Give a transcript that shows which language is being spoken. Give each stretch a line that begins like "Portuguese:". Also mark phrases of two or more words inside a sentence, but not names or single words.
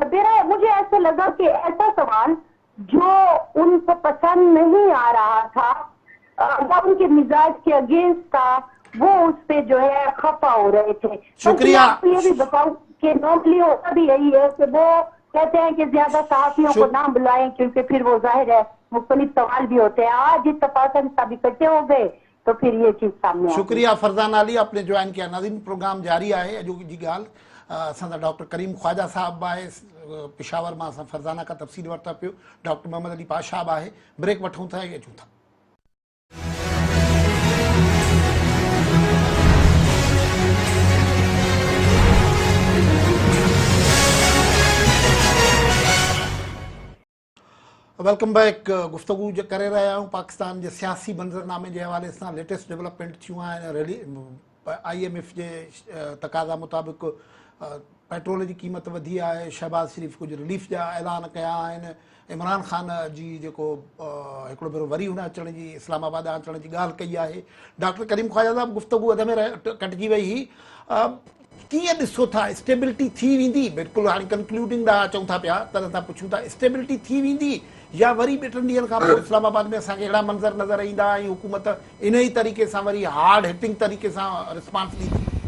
Urdu: میرا مجھے ایسا لگا کہ ایسا سوال جو ان کو پسند نہیں آ رہا تھا یا ان کے مزاج کے اگینسٹ تھا، وہ اس پہ جو ہے خفا ہو رہے تھے. شکریہ. آپ کو یہ بھی بتاؤں کہ نارملی ہوتا بھی یہی ہے کہ وہ کہتے ہیں کہ زیادہ صحافیوں کو نہ بلائیں کیونکہ پھر وہ ظاہر ہے مختلف سوال بھی ہوتے ہیں. آج اتفاقاً سب اکٹھے ہو گئے تو پھر یہ چیز سامنے. شکریہ فرزان علی، آپ نے جوائن کیا.
Sindhi: नाज़रीन, प्रोग्राम जारी आहे। अॼु जी ॻाल्हि असांजा डॉक्टर करीम ख्वाजा साहब आहे पिशावर मां, असां फरज़ाना खां तफ़सील वरिता पियो। डॉक्टर मोहम्मद अली पाशा आहे। ब्रेक वठूं था, अचूं था।
English: welcome back.
Urdu: گفتگو جو کرے رہا ہوں پاکستان کے سیاسی منظرنامے کے حوالے سے
English: latest development
Sindhi: थियूं आहिनि।
Urdu: IMF کے تقاضا مطابق پیٹرول کی قیمت وڌی ہے.
Sindhi: शहबाज शरीफ कुछ रिलीफ जा ऐलान किया आहिनि। इमरान खान जी जेको हिकिड़ो भेरो वरी हुन अचण जी, इस्लामाबाद अचण जी ॻाल्हि कई आहे। डॉक्टर करीम ख्वाजा साहब, गुफ्तगू अध में कटिजी वई हुई। कीअं ॾिसो था, स्टेबिलिटी थी वेंदी? बिल्कुलु हाणे कंक्लूडिंग ॾांहुं अचूं था पिया, तॾहिं था पुछूं था स्टेबिलिटी थी वेंदी या वरी ॿ टिनि ॾींहंनि खां पोइ इस्लामाबाद में असांखे अहिड़ा मंज़र नज़र ईंदा ऐं हुकूमत इन ई तरीक़े सां वरी
English: hard hitting
Sindhi: तरीक़े सां रिस्पॉन्स ॾींदी?